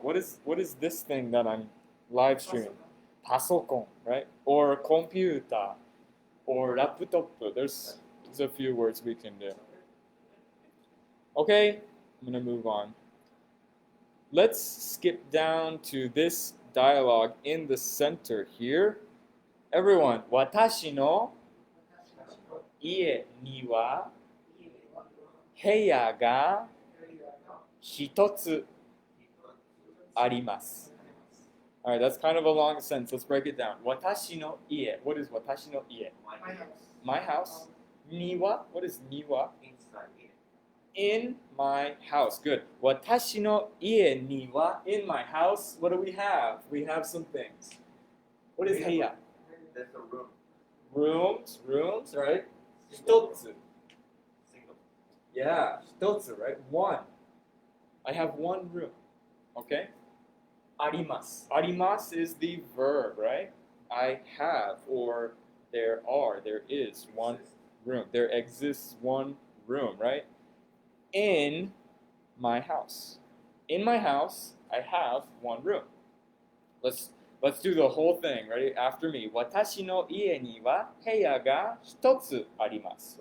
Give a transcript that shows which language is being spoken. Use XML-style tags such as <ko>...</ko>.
<en>What is this thing that I'm live streaming? Pasokon, right? Or computer, or laptop. There's a few words we can do. Okay, I'm gonna move on. Let's skip down to this dialogue in the center here.</en> <ja>Everyone, 私の家には部屋が一つあります。</ja> <en>Alright, that's kind of a long sentence. Let's break it down. 私の家.What is 私の家?My house. 庭.What is 庭? Inside. In my house. Good.</en> <ja>私の家には</ja> <en>in my house. What do we have? We have some things. What is 部屋? There's a room. Rooms, right? 一つ. Single. Yeah, 一つ, right? One. I have one room. Okay? あります. あります is the verb, right? I have or there is one room. There exists one room, right? In my house. In my house, I have one room. Let's do the whole thing. Ready? After me.</en> <ja>私の家には部屋が一つあります.</ja>